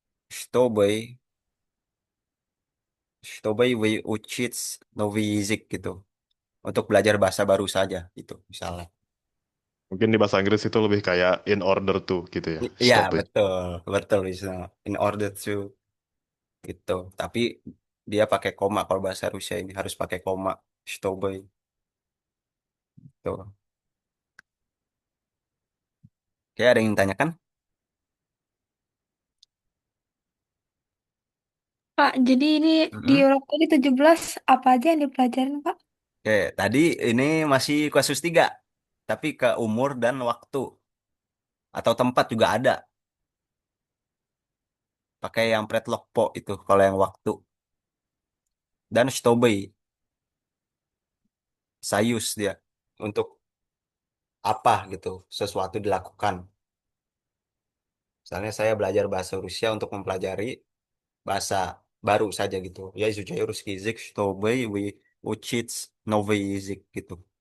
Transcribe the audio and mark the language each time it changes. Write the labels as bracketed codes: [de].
[ru] Чтобы чтобы выучить новый язык gitu. [id] Untuk belajar bahasa baru saja gitu misalnya. Mungkin di bahasa Inggris itu lebih kayak in order to gitu ya. Iya, [en] Stop it. [id] betul, betul bisa. In order to gitu. Tapi Dia pakai koma kalau bahasa Rusia ini harus pakai koma. Чтобы. Tuh. Oke, ada yang tanyakan? Kak, jadi ini di Mm-mm. Eropa tadi 17 apa aja yang dipelajarin, Kak? Oke, tadi ini masih kasus 3. Tapi ke umur dan waktu. Atau tempat juga ada. Pakai yang predlog po itu kalau yang waktu. Dan Stobei. Sayus dia. Untuk apa gitu. Sesuatu dilakukan. Misalnya saya belajar bahasa Rusia untuk mempelajari bahasa baru saja gitu. [ru] Ya, изучаю русский язык, чтобы учить новый язык gitu.